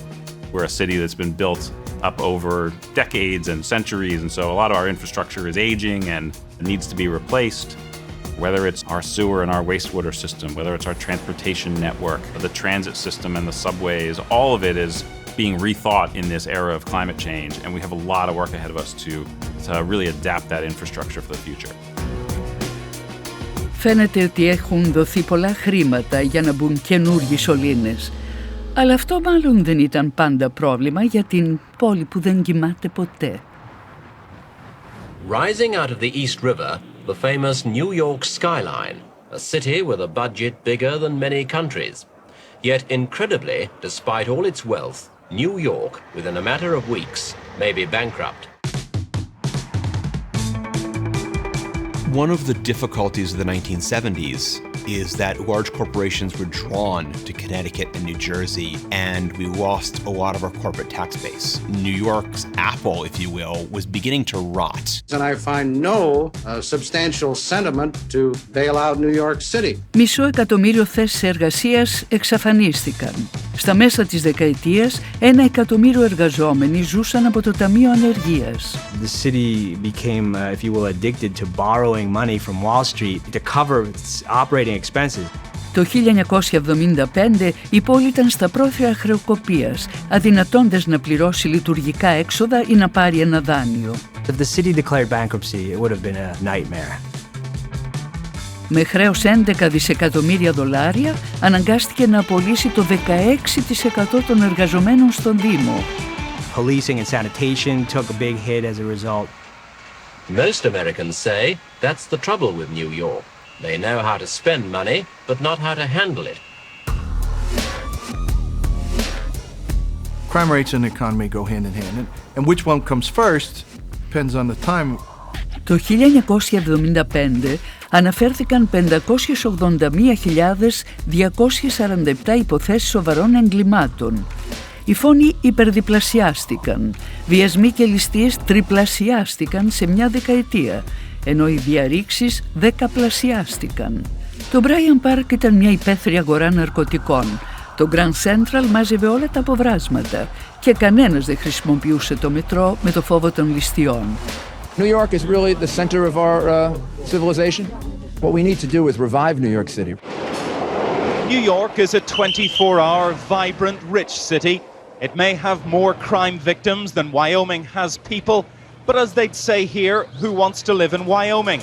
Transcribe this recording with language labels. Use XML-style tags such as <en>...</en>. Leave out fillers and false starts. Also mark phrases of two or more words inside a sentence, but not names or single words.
<en>We're a city that's been built up over decades and centuries, and so a lot of our infrastructure is aging and needs to be replaced. Whether it's our sewer and our wastewater system, whether it's our transportation network, the transit system and the subways, all of it is being rethought in this era of climate change, and we have a lot of work ahead of us to really adapt that infrastructure for the future.</en> <el>Φαίνεται ότι έχουν δοθεί πολλά χρήματα για να μπουν καινούργιοι σωλήνες. Αλλά αυτό μάλλον δεν ήταν πάντα πρόβλημα για την πόλη που δεν κοιμάται ποτέ.</el> <en>Rising out of the East River, the famous New York skyline, a city with a budget bigger than many countries. Yet incredibly, despite all its wealth, New York, within a matter of weeks, may be bankrupt. One of the difficulties of the 1970s is that large corporations were drawn to Connecticut and New Jersey, and we lost a lot of our corporate tax base. New York's apple, if you will, was beginning to rot. And I find no substantial sentiment to bail out New York City.</en> <el>500.000 θέσεις εργασίας εξαφανίστηκαν. Στα μέσα της δεκαετίας, 1 εκατομμύριο εργαζόμενοι ζούσαν από το Ταμείο Ανεργίας.</el> <en>The city became, if you will, addicted to borrowing money from Wall Street to cover its operating expenses.</en> <el>Το 1975 η πόλη ήταν στα πρόθυρα χρεοκοπίας, αδυνατώντας να πληρώσει λειτουργικά έξοδα ή να πάρει ένα δάνειο.</el> <en>If the city declared bankruptcy, it would have been a nightmare.</en> <el>Με χρέος 11 δισεκατομμύρια δολάρια, αναγκάστηκε να απολύσει το 16% των εργαζομένων στον Δήμο.</el> <en>Policing and sanitation took a big hit as a result. Most Americans say that's the trouble with New York. They know how to spend money, but not how to handle it. Crime rates and the economy go hand in hand, and which one comes first depends on the time.</en> <el>Το 1975 αναφέρθηκαν 581.247 υποθέσεις σοβαρών εγκλημάτων. Οι φόνοι υπερδιπλασιάστηκαν, βιασμοί και ληστείες τριπλασιάστηκαν σε μια δεκαετία, ενώ οι διαρρήξεις δεκαπλασιάστηκαν. Το Μπράιαν Παρκ ήταν μια υπαίθρια αγορά ναρκωτικών. Το Grand Central μάζευε όλα τα αποβράσματα και κανένας δεν χρησιμοποιούσε το μετρό με το φόβο των ληστειών.</el> <en>New York is really the center of our civilization. What we need to do is revive New York City. New York is a 24-hour, vibrant, rich city. It may have more crime victims than Wyoming has people, but as they'd say here, who wants to live in Wyoming?</en>